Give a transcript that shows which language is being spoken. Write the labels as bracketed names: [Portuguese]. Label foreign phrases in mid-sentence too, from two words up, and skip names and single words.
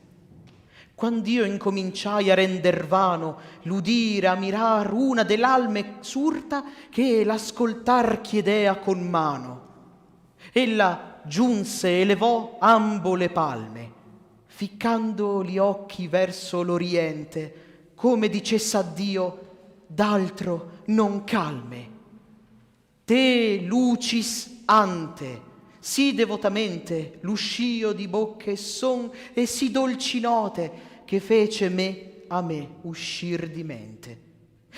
[Italian] Quand'io incominciai a render vano l'udire, a mirar una dell'alme surta, che l'ascoltar chiedea con mano. Ella giunse e levò ambo le palme, ficcando gli occhi verso l'oriente, come dicesse a Dio, d'altro non calme. [Latin] Te lucis ante, [Italian] sì devotamente l'uscio di bocche son e sì dolci note che fece me a me uscir di mente.